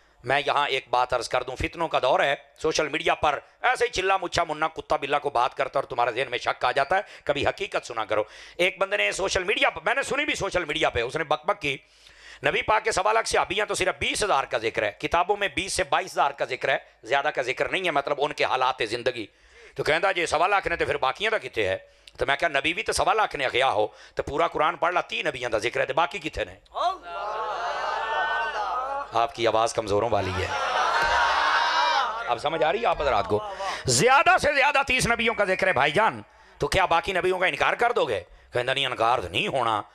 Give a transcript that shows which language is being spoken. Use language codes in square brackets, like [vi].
[ur] میں یہاں ایک بات عرض کر دوں, فتنوں کا دور ہے. سوشل میڈیا پر ایسے ہی چلا مچھا منا کتا بلا کو بات کرتا اور تمہارے ذہن میں شک آ جاتا ہے. کبھی حقیقت سنا کرو. ایک بندے نے سوشل میڈیا پر, میں نے سنی بھی سوشل میڈیا پہ, اس نے بک بک کی نبی پاک کے 1.25 لاکھ صحابیاں تو صرف 20,000 کا ذکر ہے, کتابوں میں 20 سے 22,000 کا ذکر ہے, زیادہ کا ذکر نہیں ہے, مطلب ان کے حالات زندگی. [pa] تو کہندا جی 1.25 لاکھ نے تو پھر باقیاں دا کتے ہے. تو میں کہا نبی بھی تو 1.25 لاکھ نے اخیا ہو تو پورا قرآن پڑھ لا 30 نبیاں دا ذکر ہے, تو باقی کتے نے؟ [ur] آپ کی آواز کمزوروں والی ہے. اب سمجھ آ رہی ہے آپ حضرات کو؟ زیادہ سے زیادہ 30 نبیوں کا ذکر ہے بھائی جان. تو کیا باقی نبیوں کا انکار کر دو گے؟ [pa] کہندا نہیں انکار تو نہیں ہونا.